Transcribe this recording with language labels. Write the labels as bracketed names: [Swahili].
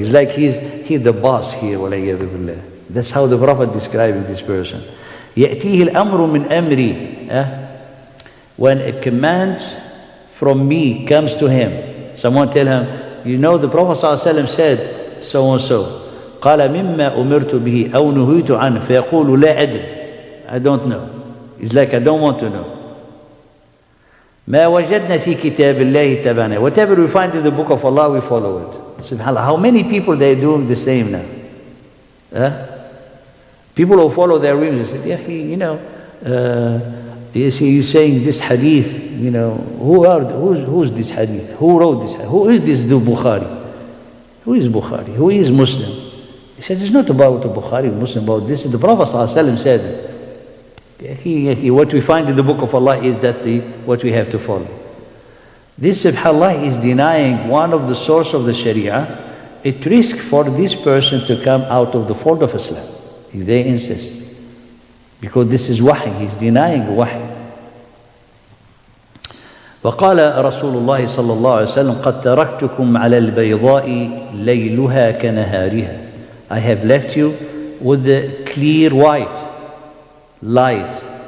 [English] It's like he's the boss here. [Arabic] وَلَيَّذُ بِاللَّهِ. [English] That's how the Prophet describing this person. [Arabic] يأتيه الأمر من أمري. [English] When a command from me comes to him, someone tell him, the Prophet ﷺ said so and so. [Arabic] قال مما أمرت به أو نهيت عنه فيقول لا أدري. [English] I don't know. It's like I don't want to know. [Arabic] ما وجدنا في كتاب الله تبعنا. [English] Whatever we find in the book of Allah, we follow it. SubhanAllah. How many people they are doing the same now? People who follow their whims, they say, you see, you're saying this hadith, who's this hadith? Who wrote this? Who is this Bukhari? Who is Bukhari? Who is Muslim? He said, it's not about the Bukhari, Muslim, about this. The Prophet ﷺ said, what we find in the book of Allah is that what we have to follow. This, subhanAllah, is denying one of the source of the Sharia. It risks for this person to come out of the fold of Islam, if they insist. Because this is wahi, he's denying wahi. [Arabic] وقال رسول الله صلى الله عليه وسلم قد تركتكم على البيضاء ليلها كنهارها. [English] I have left you with the clear white light.